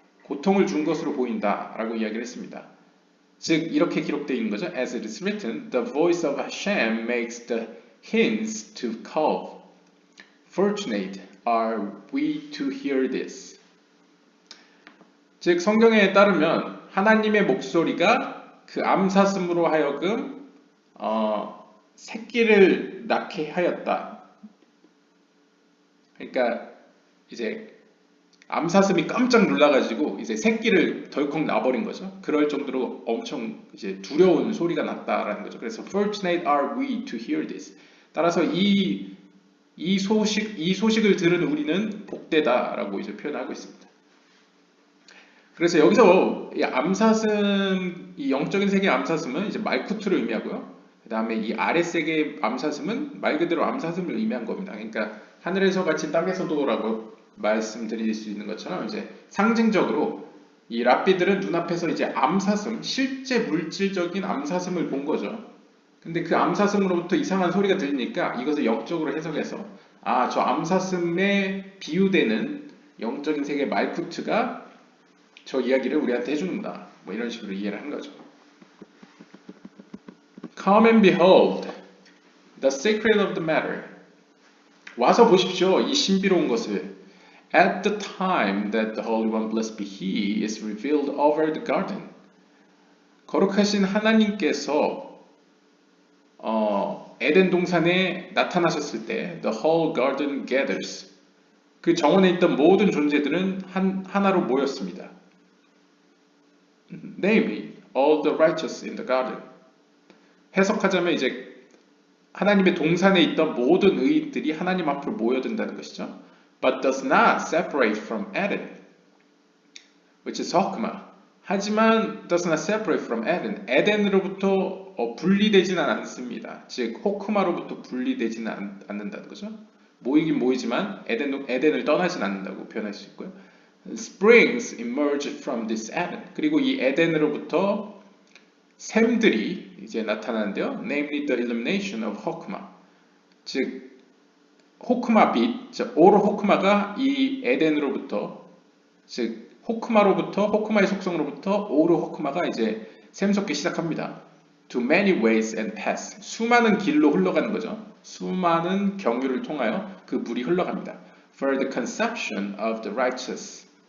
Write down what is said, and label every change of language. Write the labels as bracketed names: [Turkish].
[Korean] 고통을 준 것으로 보인다 라고 이야기를 했습니다. 즉 이렇게 기록되어 있는 거죠. [English] As it is written, the voice of Hashem makes the hens to calve. Fortunate are we to hear this. [Korean] 즉 성경에 따르면 하나님의 목소리가 그 암사슴으로 하여금 새끼를 낳게 하였다. 그러니까 이제 암사슴이 깜짝 놀라가지고 이제 새끼를 덜컥 낳아버린 거죠. 그럴 정도로 엄청 이제 두려운 소리가 났다라는 거죠. 그래서 [English] fortunate are we to hear this. [Korean] 따라서 이 소식을 들은 우리는 복되다라고 이제 표현하고 있습니다. 그래서 여기서 이 암사슴, 이 영적인 세계의 암사슴은 이제 말쿠트를 의미하고요. 그 다음에 이 아래 세계의 암사슴은 말 그대로 암사슴을 의미한 겁니다. 그러니까 하늘에서 같이 땅에서도라고 말씀드릴 수 있는 것처럼 이제 상징적으로 이 랍비들은 눈앞에서 이제 암사슴, 실제 물질적인 암사슴을 본 거죠. 근데 그 암사슴으로부터 이상한 소리가 들리니까 이것을 영적으로 해석해서 저 암사슴에 비유되는 영적인 세계 말쿠트가 저 이야기를 우리한테 해주는구나. 뭐 이런 식으로 이해를 한 거죠. [English] Come and behold the secret of the matter. [Korean] 와서 보십시오. 이 신비로운 것을. [English] At the time that the Holy One, blessed be He, is revealed over the garden. [Korean] 거룩하신 하나님께서 에덴 동산에 나타나셨을 때 [English] the whole garden gathers. [Korean] 그 정원에 있던 모든 존재들은 하나로 모였습니다. [English] Namely, all the righteous in the garden. [Korean] 해석하자면 이제 하나님의 동산에 있던 모든 의인들이 하나님 앞으로 모여든다는 것이죠. [English] But does not separate from Eden, which is Hokmah. [Korean] 하지만 [English] does not separate from Eden. [Korean] 에덴으로부터 분리되지는 않습니다. 즉 호크마로부터 분리되지는 않는다는 거죠. 모이긴 모이지만 에덴을 떠나진 않는다고 표현할 수 있고요. [English] Springs emerge from this Eden. [Korean] 그리고 이 에덴으로부터 샘들이 이제 나타나는데요. [English] Namely the illumination of Hokmah. [Korean] 즉 호크마 빛, 오르 호크마가 이 에덴으로부터, 즉 호크마의 속성으로부터 오르 호크마가 이제 샘솟기 시작합니다. [English] To many ways and paths. [Korean] 수많은 길로 흘러가는 거죠. 수많은 경유를 통하여 그 물이 흘러갑니다. [English] For the conception of the righteous.